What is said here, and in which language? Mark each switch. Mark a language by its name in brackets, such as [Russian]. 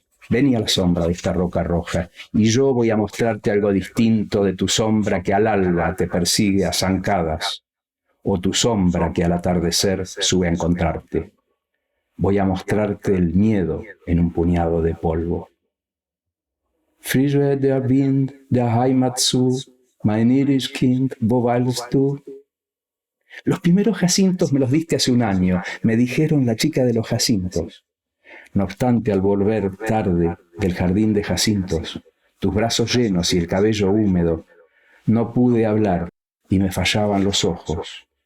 [Spanish] Vení a la sombra de esta roca roja, y yo voy a mostrarte algo distinto de tu sombra que al alba te persigue a zancadas, o tu sombra que al atardecer sube a encontrarte. Voy a mostrarte el miedo en un puñado de polvo. [German] Frische der Wind der Heimat zu, mein irisch Kind, wo weilst du? [Spanish] Los primeros jacintos me los diste hace un año, me dijeron la chica de los jacintos. No obstante, al volver tarde del jardín de jacintos, tus brazos llenos y el cabello húmedo, no pude hablar y me fallaban los ojos.